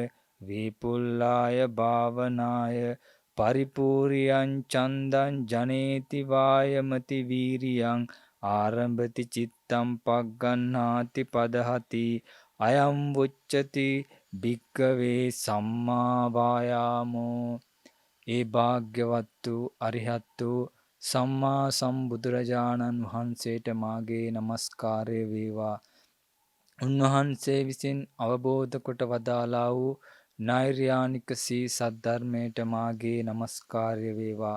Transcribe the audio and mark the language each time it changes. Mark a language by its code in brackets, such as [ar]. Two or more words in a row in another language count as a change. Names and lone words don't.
[pi] විපුල්ලාය භාවනාය පරිපූරියං චන්දං ජනේති වායමති වීරියං ආරම්භති චිත්තං පග්ගණ්හාති පදහති අයං වුච්චති භික්කවේ සම්මා වායාමෝ [si] ඒ භාග්‍යවත්තු අරිහත්තු සම්මා සම්බුදුරජාණන් වහන්සේට මාගේ නමස්කාරය වේවා. උන්වහන්සේ විසින් අවබෝධ කොට වදාළා වූ නෛර්යානික සී සද්ධර්මයට මාගේ නමස්කාරය වේවා.